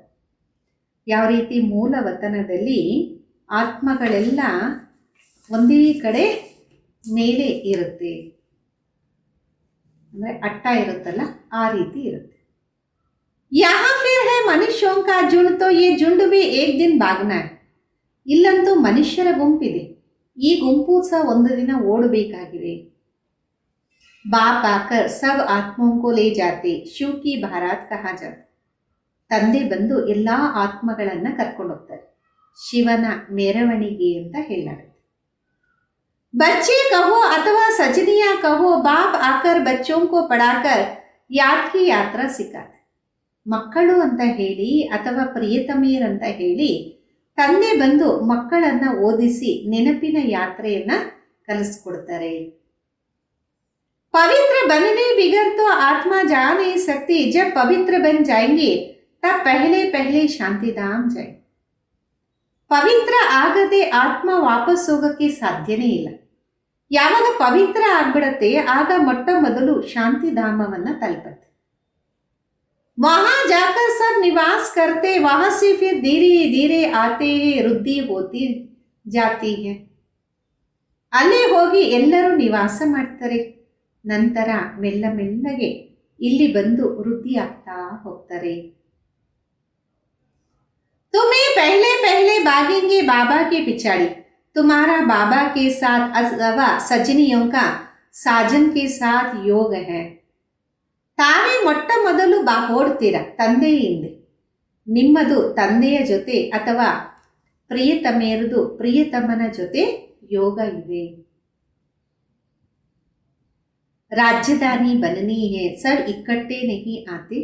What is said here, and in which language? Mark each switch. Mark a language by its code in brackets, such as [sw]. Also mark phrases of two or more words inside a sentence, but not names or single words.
[kn] ಯಾವ ರೀತಿ ಮೂಲ ವತನದಲ್ಲಿ ಆತ್ಮಗಳೆಲ್ಲ ಒಂದೇ ಕಡೆ ಮೇಲೆ ಇರುತ್ತೆ, ಅಂದರೆ ಅಟ್ಟ ಇರುತ್ತಲ್ಲ ಆ ರೀತಿ ಇರುತ್ತೆ. [hi] यहाँ फिर है मनुष्यों का झुंड, तो ये झुंड भी एक दिन भागना है. [kn] ಇಲ್ಲಂತೂ ಮನುಷ್ಯರ ಗುಂಪಿದೆ, ಈ ಗುಂಪು ಸಹ ಒಂದು ದಿನ ಓಡಬೇಕಾಗಿದೆ. [hi] बाप आकर सब आत्माओं को ले जाते, शिव की बारात कहा जाता. [kn] ತಂದೆ ಬಂದು ಎಲ್ಲ ಆತ್ಮಗಳನ್ನು ಕರ್ಕೊಂಡು ಹೋಗ್ತಾರೆ, ಶಿವನ ಮೆರವಣಿಗೆ ಅಂತ ಹೇಳಲಾಗುತ್ತೆ. [hi] बच्चे कहो अथवा सजनिया कहो, बाप आकर बच्चों को पढ़ाकर याद की यात्रा सिखाते. [kn] ಮಕ್ಕಳು ಅಂತ ಹೇಳಿ ಅಥವಾ ಪ್ರಿಯತಮೆಯರಂತ ಹೇಳಿ ತಂದೆ ಬಂದು ಮಕ್ಕಳನ್ನು ಓದಿಸಿ ನೆನಪಿನ ಯಾತ್ರೆಯನ್ನು ಕಲಿಸ್ಕೊಡ್ತಾರೆ. [hi] पवित्र बनने बिगर तो आत्मा जा नहीं सकती. जब पवित्र बन जाएंगे तब पहले पहले ಶಾಂತಿಧಾಮ್ जाए. [kn] ಪವಿತ್ರ ಆಗದೆ ಆತ್ಮ ವಾಪಸ್ ಹೋಗೋಕ್ಕೆ ಸಾಧ್ಯನೇ ಇಲ್ಲ. ಯಾವಾಗ ಪವಿತ್ರ ಆಗ್ಬಿಡತ್ತೆ ಆಗ ಮೊಟ್ಟ ಮೊದಲು ಶಾಂತಿಧಾಮವನ್ನು ತಲುಪತ್ತೆ. [hi] वहां जाकर सब निवास करते, वहां से फिर धीरे धीरे आते हैं, वृद्धि होती जाती है. [kn] ಅಲ್ಲಿ ಹೋಗಿ ಎಲ್ಲರೂ ನಿವಾಸ ಮಾಡ್ತಾರೆ, ನಂತರ ಮೆಲ್ಲ ಮೆಲ್ಲಗೆ ಇಲ್ಲಿ ಬಂದು ವೃದ್ಧಿ ಆಗ್ತಾ ಹೋಗ್ತಾರೆ. [hi] तुम्हें पहले पहले भागेंगे बाबा के पिछाड़ी. तुम्हारा बाबा के साथ अथवा सजनियों का साजन के साथ योग है. [kn] ತಾವೇ ಮೊಟ್ಟ ಮೊದಲು ಓಡ್ತೀರ ತಂದೆಯ ಹಿಂದೆ. ನಿಮ್ಮದು ತಂದೆಯ ಜೊತೆ ಅಥವಾ ಪ್ರಿಯತಮೆಯರದು ಪ್ರಿಯತಮನ ಜೊತೆ ಯೋಗ ಇದೆ. [hi] राजधानी बननी है, सर इकट्ठे नहीं आते.